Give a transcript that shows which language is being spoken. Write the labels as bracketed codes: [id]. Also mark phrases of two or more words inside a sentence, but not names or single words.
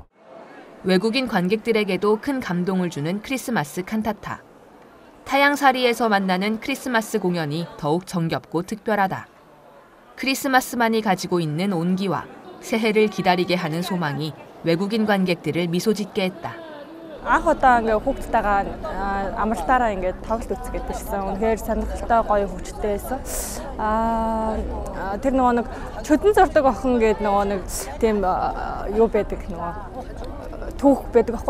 [ko] 외국인 관객들에게도 큰 감동을 주는 크리스마스 칸타타. 타양사리에서 만나는 크리스마스 공연이 더욱 정겹고 특별하다. 크리스마스만이 가지고 있는 온기와 새해를 기다리게 하는 소망이 외국인 관객들을 미소짓게 했다. [mn] Анх удаа ингээ хүүхдтэйгээ амралтаараа ингээ тоглолт үзгээд ирсэн. Үнэхээр сонирхолтой гоё хөвчтэй байсан. Тэр нөгөө нэг чөдөн зурдаг охин гэдэг нөгөө нэг тийм юу байдаг нөгөө түүх байдаг аахгүй.